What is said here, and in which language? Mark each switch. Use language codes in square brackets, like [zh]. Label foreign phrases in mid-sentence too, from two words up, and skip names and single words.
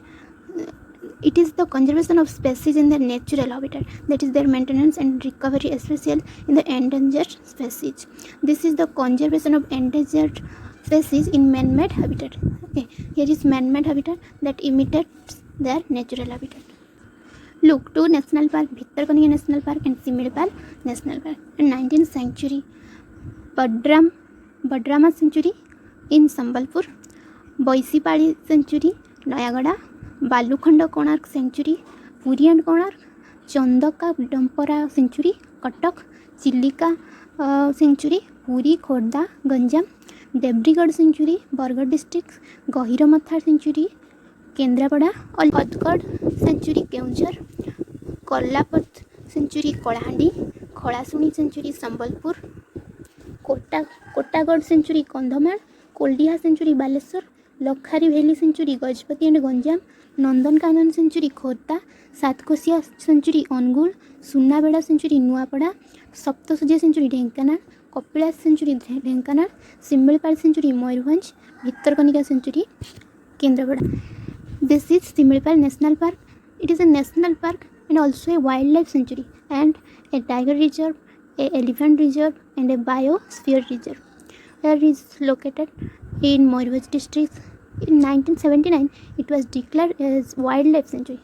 [en] It is the conservation of species in their natural habitat, that is their maintenance and recovery, especially in the endangered species. This is the conservation of endangered species in man-made habitat. Okay, here is man-made habitat that imitates their natural habitat. Look, two national park, Bhitarkaniya National Park and Similipal National Park. And 19th century, Badrama Sanctuary in Sambalpur, Boisipali Sanctuary, Nayagada, Balukhanda Konark Sanctuary, Puri and Konark, Chandaka Dampara Sanctuary, Katak, Chilika Sanctuary, Puri, Khorda, Ganjam, Debrigad Sanctuary, Bargarh District, Gahiramatha Sanctuary, केन्द्रापड़ा और हथगढ़ सेंचुरी केउंझर, कलापथ सेंचुरी कलाहांडी, खड़ाशुणी सेंचुरी संबलपुर, कोटागढ़ सेंचुरी कंधमाल, कोल्डिहा सेंचुरी बालेश्वर, लखारी भैली सेंचुरी गजपति एंड गंजाम, नंदनकानन सेंचुरी खोर्धा, सातकोशिया सेंचुरी अनुगुल, सुनाबेड़ा सेंचुरी नुआपड़ा, सप्तशଯ୍ୟା सेंचुरी ढेंकानाल, कपिलास सेंचुरी ढेंकानाल, सिमिलपाल सेंचुरी मयूरभंज, भितरकनिका सेंचुरी केन्द्रापड़ा. This is Similipal National Park. It is a national park and also a wildlife sanctuary and a tiger reserve, a elephant reserve and a biosphere reserve. Where it is located in Mayurbhanj district. In 1979, it was declared as wildlife sanctuary.